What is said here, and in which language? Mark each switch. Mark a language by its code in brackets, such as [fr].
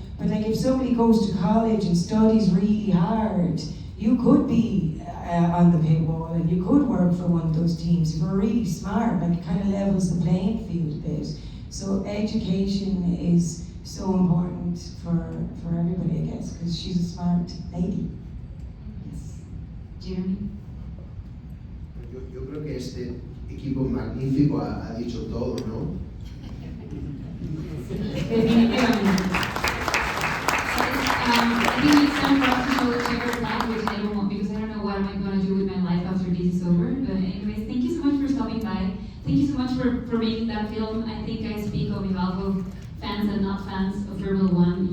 [en] But like if somebody goes to college and studies really hard, you could be on the paywall and you could work for one of those teams. If you're really smart, like it kind of levels the playing field a bit. So education is so important for everybody, I guess, because she's a smart lady. Yes. Jeremy? [es] Yo creo que este equipo magnífico ha dicho todo, ¿no? Definitivamente. [en] I think it's time for us to show the checker flag, which I don't want, because I don't know what am I going to do with my life after this is over. But anyways, thank you so much for stopping by. Thank you so much for making that film. I think I speak on behalf of fans and not fans of Formula One.